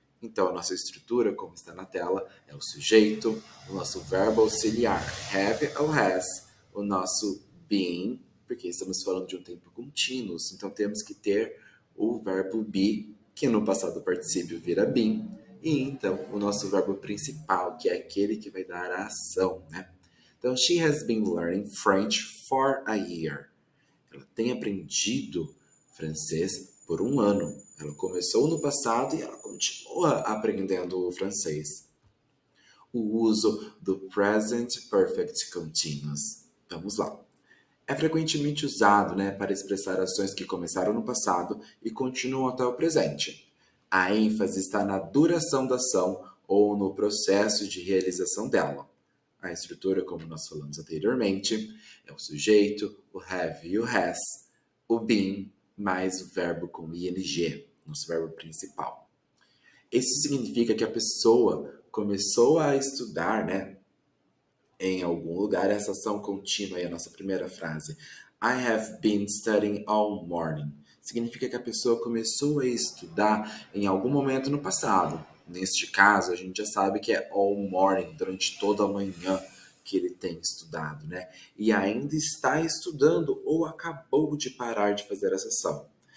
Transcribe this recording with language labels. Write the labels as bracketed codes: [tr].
[pt] Então, a nossa estrutura, como está na tela, é o sujeito, o nosso verbo auxiliar, have ou has, o nosso been, porque estamos falando de um tempo contínuo, então temos que ter o verbo be, que no passado particípio vira been, e então o nosso verbo principal, que é aquele que vai dar a ação, né? Então, [en] she has been learning French for a year. [pt] Ela tem aprendido francês por um ano. Ela começou no passado e ela continua aprendendo o francês. O uso do Present Perfect Continuous. Vamos lá. É frequentemente usado, né, para expressar ações que começaram no passado e continuam até o presente. A ênfase está na duração da ação ou no processo de realização dela. A estrutura, como nós falamos anteriormente, é o sujeito, o have e o has, o been, mais o verbo com ing, nosso verbo principal. Isso significa que a pessoa começou a estudar, né, em algum lugar, essa ação contínua aí, a nossa primeira frase. [en] I have been studying all morning. [pt] Significa que a pessoa começou a estudar em algum momento no passado. Neste caso, a gente já sabe que é all morning, durante toda a manhã que ele tem estudado, né? E ainda está estudando ou acabou de parar de fazer essa ação.